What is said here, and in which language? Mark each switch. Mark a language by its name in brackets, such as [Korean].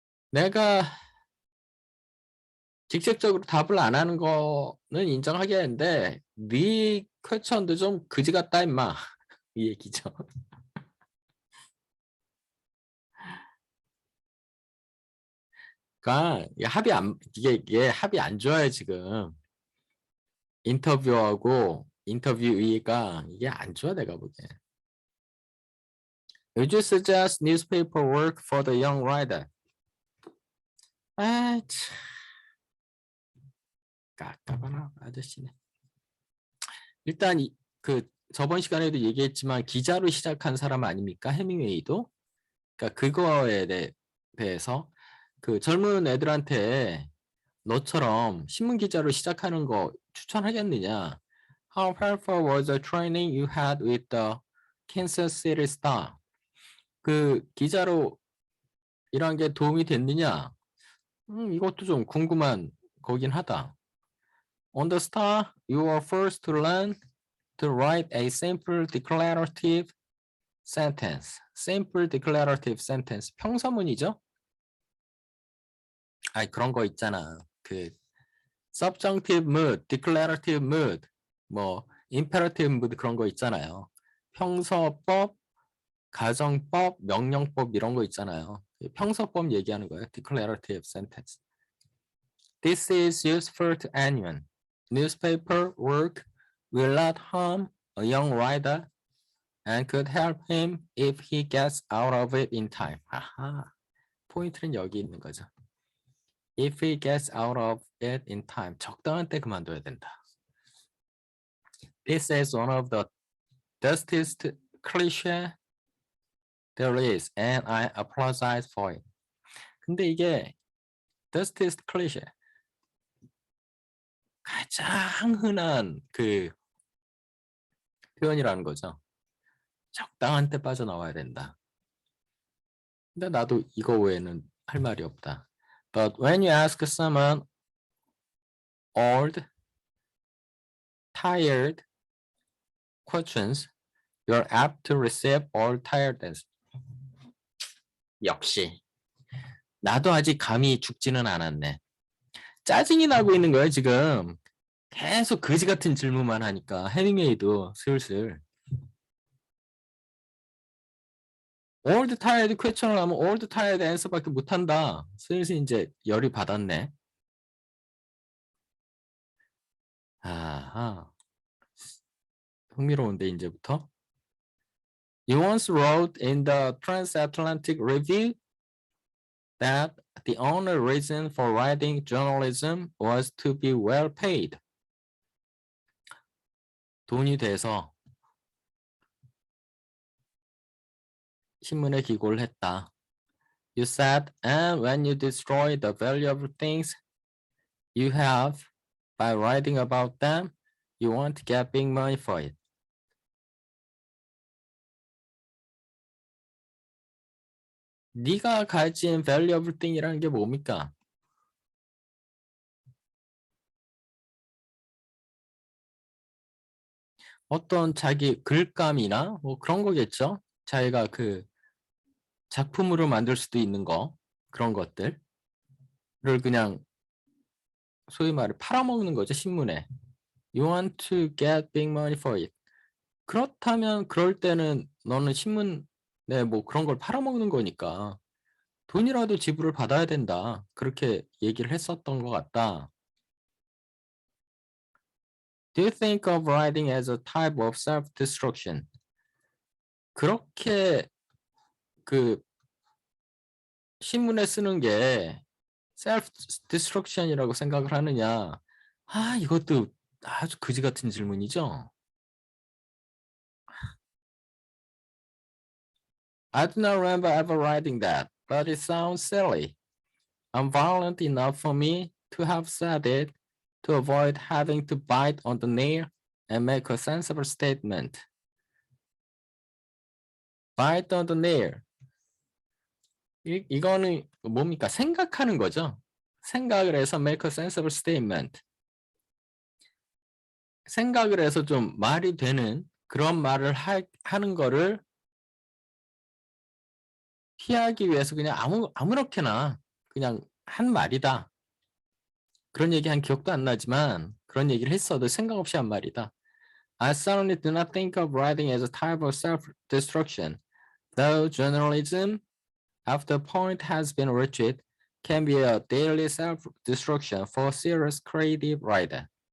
[Korean] 내가 직접적으로 답을 안 하는 거는 인정하겠는데 네 퀘션도 좀 그지 같다 임마 이 얘기죠. 그러니까 이게 합이 안 좋아요 지금. 인터뷰하고 인터뷰이가 이게 안 좋아 내가 보기엔. [English] Would you suggest newspaper work for the young writer? [Korean] 아, 참. 깝깝하나 아저씨네. 일단 그 저번 시간에도 얘기했지만 기자로 시작한 사람 아닙니까? 해밍웨이도. 그러니까 그거에 대해서 그 젊은 애들한테 너처럼 신문 기자로 시작하는 거 추천하겠느냐? [English] How helpful was the training you had with the Kansas City Star? [Korean] 그 기자로 일한 게 도움이 됐느냐? 이것도 좀 궁금한 거긴 하다. [English] On the Star, you were first to learn to write a simple declarative sentence. Simple declarative sentence. [Korean] 평서문이죠? 아니 그런 거 있잖아. 그 subjunctive mood, declarative mood, 뭐 imperative mood 그런 거 있잖아요. 평서법, 가정법, 명령법 이런 거 있잖아요. 평서법 얘기하는 거예요. [English] declarative sentence. This is useful to anyone. Newspaper work will not harm a young writer and could help him if he gets out of it in time. [Korean] 아하, 포인트는 여기 있는 거죠. [English] If he gets out of it in time. [Korean] 적당한 때 그만둬야 된다. [English] This is one of the dustest cliche there is, and I apologize for it. [Korean] 근데 이게 dustest cliche 가장 흔한 그 표현이라는 거죠. 적당한 때 빠져나와야 된다. 근데 나도 이거 외에는 할 말이 없다. [English] But when you ask someone old, tired questions, you're apt to receive old tiredness. [Korean] 역시 나도 아직 감이 죽지는 않았네. 짜증이 나고 있는 거예요 지금. 계속 거지 같은 질문만 하니까 해밍웨이도 슬슬 [English] old tired question [Korean] 을 하면 [English] old tired answer [Korean] 밖에 못한다. 슬슬 이제 열이 받았네. 아하, 흥미로운데 이제부터. [English] You once wrote in the Transatlantic Review that the only reason for writing journalism was to be well paid. [Korean] 돈이 돼서 신문에 기고를 했다. [English] You said, and when you destroy the valuable things you have by writing about them, you won't get big money for it. [Korean] 네가 가진 valuable thing이라는 게 뭡니까? 어떤 자기 글감이나 뭐 그런 거겠죠? 자기가 그 작품으로 만들 수도 있는 거, 그런 것들을 그냥 소위 말해 팔아먹는 거죠, 신문에. [English] You want to get big money for it. [Korean] 그렇다면 그럴 때는 너는 신문에 뭐 그런 걸 팔아먹는 거니까 돈이라도 지불을 받아야 된다. 그렇게 얘기를 했었던 것 같다. [English] Do you think of writing as a type of self-destruction? [Korean] 그렇게 그 신문에 쓰는 게 self-destruction이라고 생각을 하느냐? 아, 이것도 아주 그지 같은 질문이죠. [English] I do not remember ever writing that, but it sounds silly. Unviolent enough for me to have said it to avoid having to bite on the nail and make a sensible statement. Bite on the nail. [Korean] 이거는 뭡니까? 생각하는 거죠. 생각을 해서 [English] make a sensible statement. [Korean] 생각을 해서 좀 말이 되는 그런 말을 하는 거를 피하기 위해서 그냥 아무렇게나 그냥 한 말이다. 그런 얘기 한 기억도 안 나지만 그런 얘기를 했어도 생각 없이 한 말이다. [English] I certainly do not think of writing as a type of self-destruction, though journalism, after a point has been reached, can be a daily self-destruction for a serious creative writer.